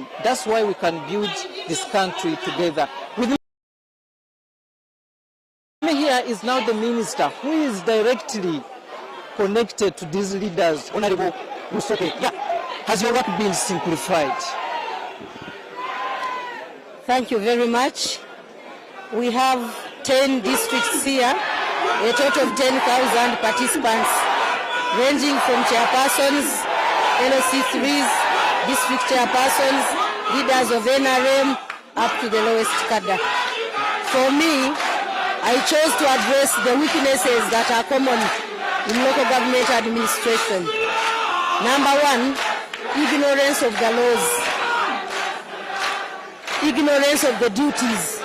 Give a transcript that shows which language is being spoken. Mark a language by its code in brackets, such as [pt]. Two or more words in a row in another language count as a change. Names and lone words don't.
[en] That's why we can build this country together. With me here is now the minister who is directly connected to these leaders. Honorable Musoke, has your work been simplified? Thank you very much. We have 10 districts here, a total of 10,000 participants, ranging from chairpersons, LOC3s, district chairpersons, leaders of NRM, up to the lowest cadre. For me, I chose to address the weaknesses that are common in local government administration. Number one, ignorance of the laws, ignorance of the duties.